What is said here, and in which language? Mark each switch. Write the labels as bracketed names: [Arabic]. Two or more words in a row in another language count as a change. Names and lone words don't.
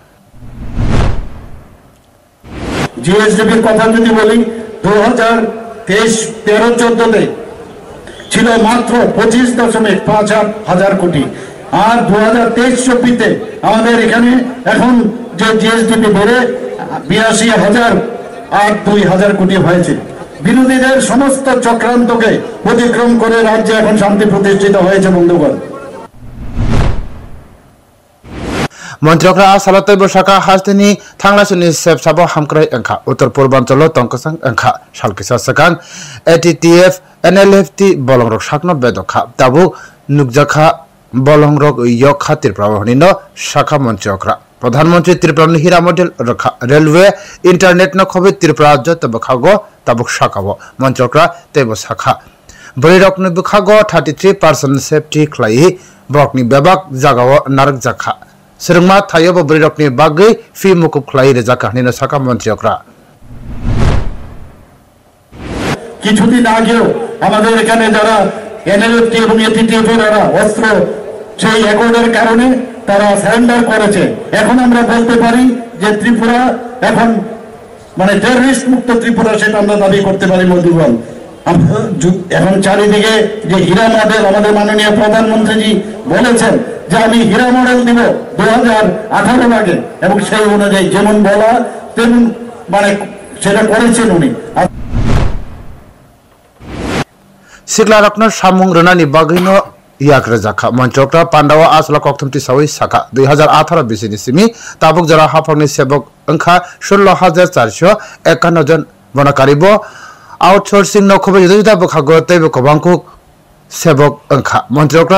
[Bangla] GSDP কথা যদি বলি 2023-13-14 তে ছিল মাত্র 25.5 হাজার কোটি আর 2023-24 তে আমাদের এখানে এখন যে GSDP বেড়ে 82,000 আর 2,000 কোটি হয়েছে বিরোধীদের সমস্ত চক্রান্তকে অতিক্রম করে রাজ্যে এখন শান্তি প্রতিষ্ঠিত হয়েছে বন্ধুগণ [Kok Borok] मन्त्रक्रा सालतै बसाका हास्तेनि थांलासुनि सेबसाबो हामक्राय अंखा उत्तर पूर्वांचल तंकसंग अंखा सालकिसा सकां ATTF NLFT बलंगरक साकनो बेदखा ताबु नुकजाखा बलंगरक yok खातिर प्रवाहनिनो शाखा मन्त्रक्रा प्रधानमंत्री त्रिपुरा हिरा मॉडल रखा [English] railway internet [Kok Borok] न खबे त्रिपुरा जत बखागो ताबुक शाखाबो मन्त्रक्रा तेबो शाखा बरिरकनि बखागो 33% सेफ्टी खलाई ब्रकनि बेबाक जागाव नारक जाखा सरंगमा थायबो बरिरकनि बागै फि मुकुब खलाई रे जाकाहनिनो शाखा मन्त्रक्रा [Bangla] কিছুদিন আগেও আমাদের এখানে যারা এনএলএফটি এবং এটিটিএফ এর অস্ত্র সেই অ্যাকর্ডের কারণে তারা সারেন্ডার করেছে এখন আমরা বলতে পারি যে ত্রিপুরা এখন মানে টেররিস্ট মুক্ত ত্রিপুরা সেটা আমরা দাবি করতে পারি বন্ধুগণ এখন চারিদিকে যে হীরা মডেল আমাদের মাননীয় প্রধানমন্ত্রীজি বলেছেন যে আমি হীরা মডেল দিব 2018 আগে এবং সেই অনুযায়ী যেমন বলা তেমন মানে সেটা করেছেন উনি [Kok Borok] सिक्ला रत्न सामुं रनानि बागैनो याग्र जाखा मंत्रकरा पांडावा आसला कक्थमति सावै साखा 2018 बिसिनि सिमी ताबुक जरा हाफांनि सेबक अंखा 16451 जन बनाकारिबो आउटसोर्सिंग नखबे जुदा बखागो तैबो कबांखौ सेबक अंखा मंत्रकरा